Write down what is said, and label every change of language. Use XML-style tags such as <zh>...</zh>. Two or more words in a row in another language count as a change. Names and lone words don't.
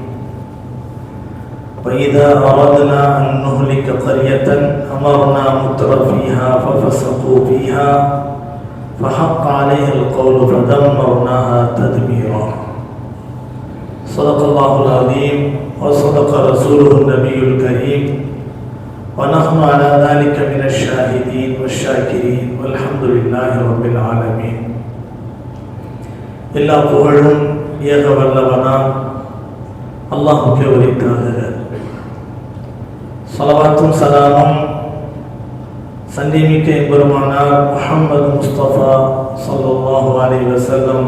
<ar>وإذا أردنا أن نهلك قرية أمرنا متر فيها ففسقوا فيها فحق عليها القول فدمرناها تدميرا صدق الله العظيم وصدق رسوله النبي الكريم ونحن على ذلك من الشاهدين والشاكرين والحمد لله رب العالمين.</ar> <ta>எல்லா புகழும் ஏக வல்லவனாம் அல்லாஹ்வுக்கே உரித்தாக. ஸலவாத்தும் சலாமும் சந்திமிக்க எம்பெருமானார் முஹம்மது முஸ்தபா</ta> <ar>صلى الله عليه وسلم</ar>